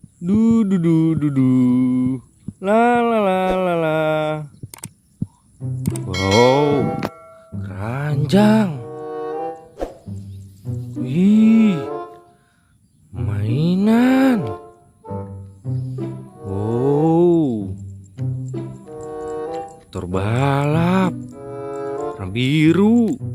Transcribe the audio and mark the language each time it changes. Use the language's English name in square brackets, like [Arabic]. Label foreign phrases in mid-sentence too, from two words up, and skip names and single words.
[Indonesian] Du du du du du. La la la la la. Wow, keranjang. Wih, mainan. Wow, motor balap warna biru.